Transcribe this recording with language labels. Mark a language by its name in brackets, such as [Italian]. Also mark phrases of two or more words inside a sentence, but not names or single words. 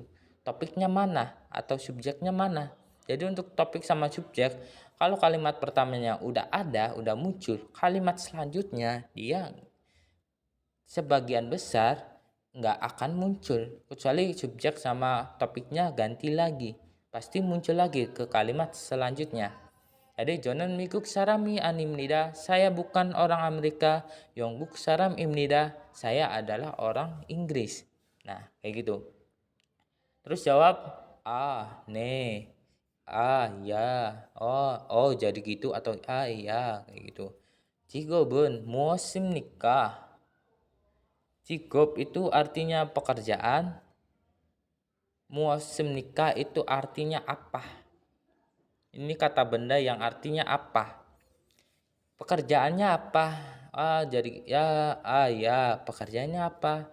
[Indonesian] Topiknya mana atau subjeknya mana. Jadi untuk topik sama subjek, kalau kalimat pertamanya udah ada, udah muncul, kalimat selanjutnya dia sebagian besar nggak akan muncul. Kecuali subjek sama topiknya ganti lagi. Pasti muncul lagi ke kalimat selanjutnya. [Korean] Jadi 저는 미국 사람이 아닙니다. [Indonesian] Saya bukan orang Amerika. [Korean] 영국 사람입니다. [Indonesian] Saya adalah orang Inggris. Nah, kayak gitu. Terus jawab, 네, ya, jadi gitu, atau iya, kayak gitu. [Korean] 직업은 무엇입니까? [Indonesian] 직업 itu artinya pekerjaan. 무엇입니까 itu artinya apa? Ini kata benda yang artinya apa? Pekerjaannya apa? Jadi ya, pekerjaannya apa?